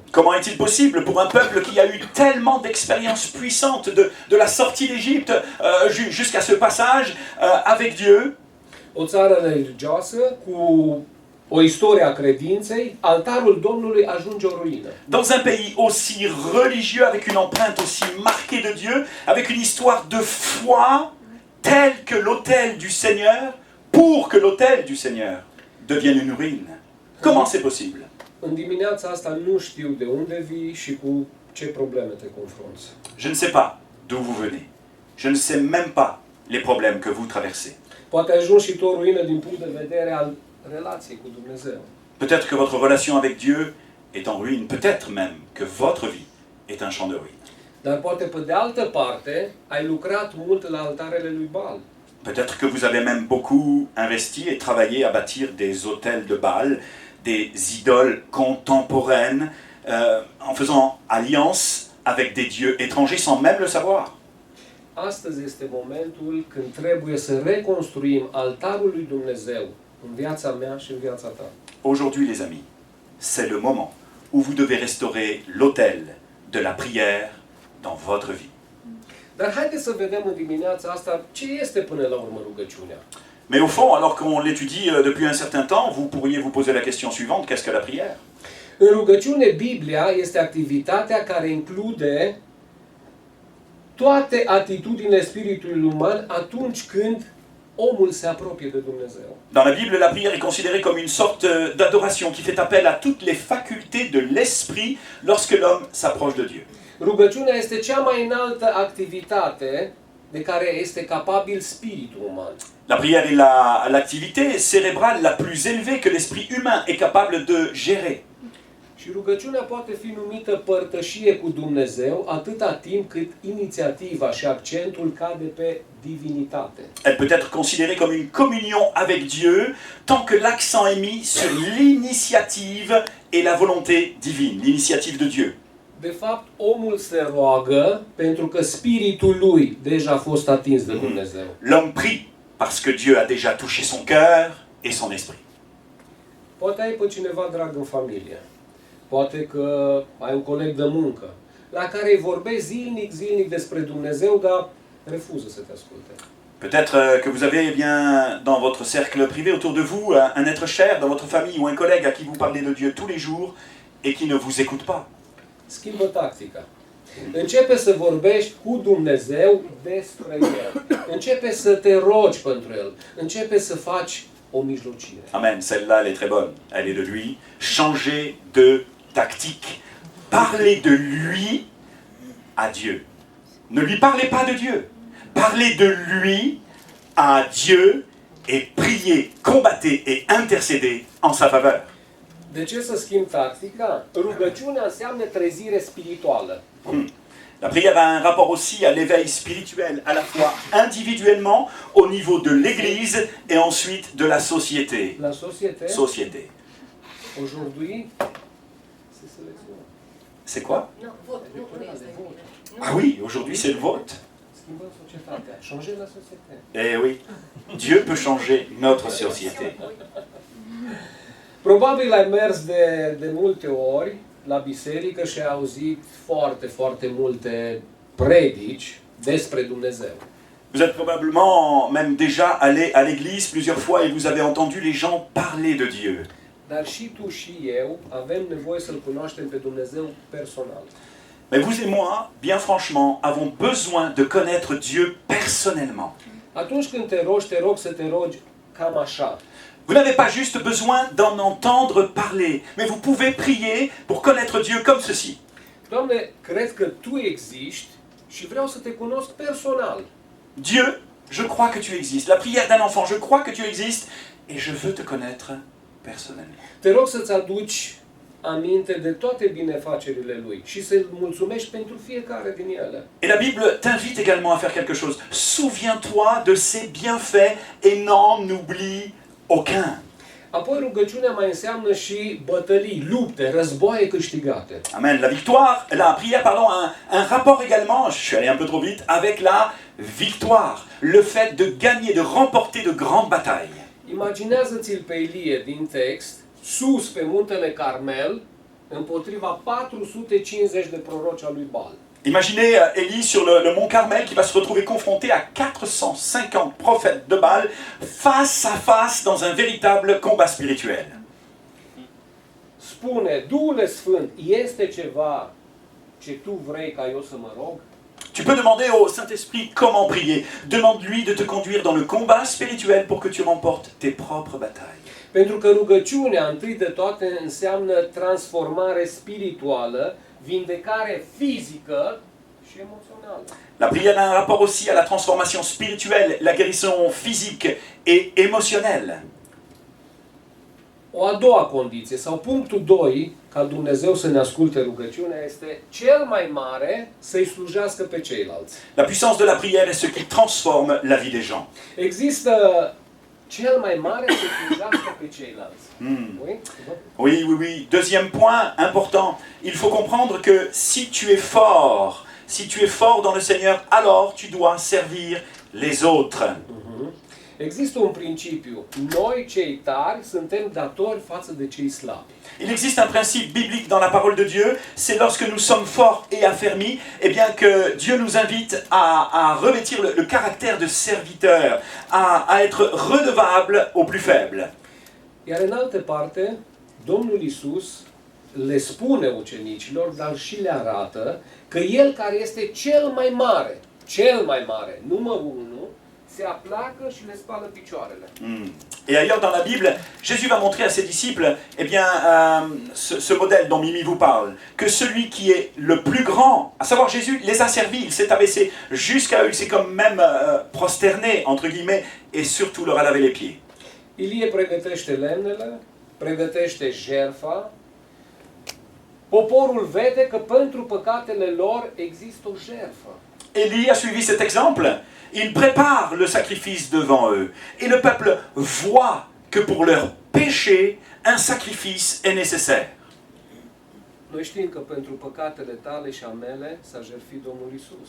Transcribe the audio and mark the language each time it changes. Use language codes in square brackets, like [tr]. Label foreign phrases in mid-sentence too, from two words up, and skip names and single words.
[fr] Comment est-il possible pour un peuple qui a eu tellement d'expériences puissantes de la sortie d'Égypte jusqu'à ce passage avec Dieu? [ro] O țară religioasă cu o istorie a credinței, altarul Domnului ajunge o ruină. [fr] Dans un pays aussi religieux, avec une empreinte aussi marquée de Dieu, avec une histoire de foi telle que l'autel du Seigneur, pour que l'autel du Seigneur devienne une ruine. Comment c'est possible? [ro] În dimineața asta nu știu de unde vii și cu ce probleme te confrunți. [fr] Je ne sais pas d'où vous venez. Je ne sais même pas les problèmes que vous traversez. [ro] Poate ajungi și tu o ruină din punct de vedere al relației cu Dumnezeu. [fr] Peut-être que votre relation avec Dieu est en ruine, peut-être même que votre vie est un champ de ruines. [ro] Dar poate pe de altă parte ai lucrat mult la altarele lui Baal. [fr] Peut-être que vous avez même beaucoup investi et travaillé à bâtir des autels de Baal, des idoles contemporaines, en faisant alliance avec des dieux étrangers sans même le savoir. [ro] Astăzi este momentul când trebuie să reconstruim altarul lui Dumnezeu în viața mea și în viața ta. [fr] Aujourd'hui, les amis, c'est le moment où vous devez restaurer l'autel de la prière dans votre vie. [ro] Dar haideți să vedem în dimineața asta ce este până la urmă rugăciunea. [fr] Mais au fond, alors qu'on l'étudie depuis un certain temps, vous pourriez vous poser la question suivante, qu'est-ce que la prière? [ro] În rugăciune, Biblia este activitatea care include toate atitudinile spiritului uman atunci când omul se apropie de Dumnezeu. [fr] Dans la Bible, la prière est considérée comme une sorte d'adoration qui fait appel à toutes les facultés de l'esprit lorsque l'homme s'approche de Dieu. [ro] Rugăciunea este cea mai înaltă activitate de care este capabil spiritul uman. [fr] La prière est l'activité cérébrale la plus élevée que l'esprit humain est capable de gérer. [ro] Și rugăciunea poate fi numită părtășie cu Dumnezeu atâta timp cât inițiativa și accentul cade pe divinitate. [fr] Elle peut être considérée comme une communion avec Dieu tant que l'accent est mis sur l'initiative et la volonté divine, l'initiative de Dieu. [ro] De fapt, omul se roagă pentru că spiritul lui deja a fost atins de Dumnezeu. [fr] L'homme prie parce que Dieu a déjà touché son cœur et son esprit. [ro] Poate ai pe cineva drag în familie. Poate că ai un coleg de muncă la care îi vorbești zilnic despre Dumnezeu, dar refuză să te asculte. [fr] Peut-être que vous avez dans votre cercle privé autour de vous un être cher dans votre famille ou un collègue à qui vous parlez de Dieu tous les jours et qui ne vous écoute pas. [ro] Schimbă tactica. Începe să vorbești cu Dumnezeu despre El. Începe să te rogi pentru El. Începe să faci o mijlocire. [fr] Amen, celle-là, elle est très bonne. Elle est de lui. Changez de tactique. Parlez de lui à Dieu. Ne lui parlez pas de Dieu. Parlez de lui à Dieu et priez, combattez et intercédez en sa faveur. [ro] De ce să schimb tactica? Rugăciunea înseamnă trezire spirituală. [fr] La prière a un rapport aussi à l'éveil spirituel, à la fois individuellement, au niveau de l'Église, et ensuite de la société. [ro] La societate, [fr] Société. [ro] aujourd'hui, se selecționează. [fr] C'est quoi? [ro] Nu, vot, nu este. [fr] Ah oui, aujourd'hui c'est le vote. [ro] Schimbăm societatea. [fr] Changer la société. Eh oui, Dieu peut changer notre société. [ro] Probabil ai mers de multe ori la biserică și ai auzit foarte, foarte multe predici despre Dumnezeu. [fr] Vous êtes probablement même déjà allé à l'église plusieurs fois et vous avez entendu les gens parler de Dieu. [ro] Dar și tu și eu avem nevoie să-L cunoaștem pe Dumnezeu personal. [fr] Mais vous et moi, bien franchement, avons besoin de connaître Dieu personnellement. [ro] Atunci când te rog să te rogi cam așa. [fr] Vous n'avez pas juste besoin d'en entendre parler, mais vous pouvez prier pour connaître Dieu comme ceci. [ro] Doamne, cred că Tu existi și vreau să te cunosc personal. [fr] Dieu, je crois que tu existes. La prière d'un enfant, je crois que tu existes et je veux te connaître personnellement. [ro] Te rog să-ți aduci aminte de toate binefacerile Lui și să-L mulțumești pentru fiecare din ele. [fr] Et la Bible t'invite également à faire quelque chose. Souviens-toi de ses bienfaits et n'en oublie aucun. [ro] Apoi rugăciunea mai înseamnă și bătălii, lupte, războaie câștigate. Amen. [fr] La prière, a un rapport également, je suis allé un peu trop vite, avec la victoire. Le fait de gagner, de remporter de grandes batailles. [ro] Imaginează-ți-l pe Ilie din text, sus pe muntele Carmel, împotriva 450 de proroci al lui Baal. [fr] Imaginez Élie sur le mont Carmel qui va se retrouver confronté à 450 prophètes de Baal face à face dans un véritable combat spirituel. [ro] Spune, Duhul Sfânt, este ceva ce tu vrei ca eu să mă rog? [fr] Tu peux demander au Saint-Esprit comment prier. Demande-lui de te conduire dans le combat spirituel pour que tu remportes tes propres batailles. [ro] Pentru că rugăciunea, întâi de toate, înseamnă transformare spirituală, vindecare fizică și emoțională. [fr] La prière a un rapport aussi à la transformation spirituelle, la guérison physique et émotionnelle. [ro] O a doua condiție, sau punctul 2, ca Dumnezeu să ne asculte rugăciunea, este cel mai mare să-i slujească pe ceilalți. [fr] La puissance de la prière est ce qui transforme la vie des gens. [ro] Există cel mai mare să slujească pe ceilalți. [fr] Oui? Oui, oui, oui. Deuxième point important, il faut comprendre que si tu es fort dans le Seigneur, alors tu dois servir les autres. [ro] Există un principiu. Noi, cei tari, suntem datori față de cei slabi. [fr] Il existe un principe biblique dans la parole de Dieu, c'est lorsque nous sommes forts et affermis, eh bien que Dieu nous invite à revêtir le caractère de serviteur, à être redevable aux plus faibles. [ro] Iar în altă parte, Domnul Iisus le spune ucenicilor, dar și le arată că El care este cel mai mare, numărul 1, se apleacă și le spală picioarele. [fr] Et ailleurs dans la Bible, Jésus va montrer à ses disciples, eh bien, ce modèle dont Mimi vous parle, que celui qui est le plus grand, à savoir Jésus, les a servis, il s'est abaissé jusqu'à eux, il s'est comme même prosterné, entre guillemets, et surtout leur a lavé les pieds. [ro] Ilie pregătește lemnele, pregătește jertfa. Poporul vede că pentru păcatele lor există o jertfă. [fr] Élie a suivi cet exemple. Il prépare le sacrifice devant eux. Et le peuple voit que pour leur péché, un sacrifice est nécessaire. [ro] Noi știm că pentru păcatele tale și a mele s-a jertfit Domnul Iisus.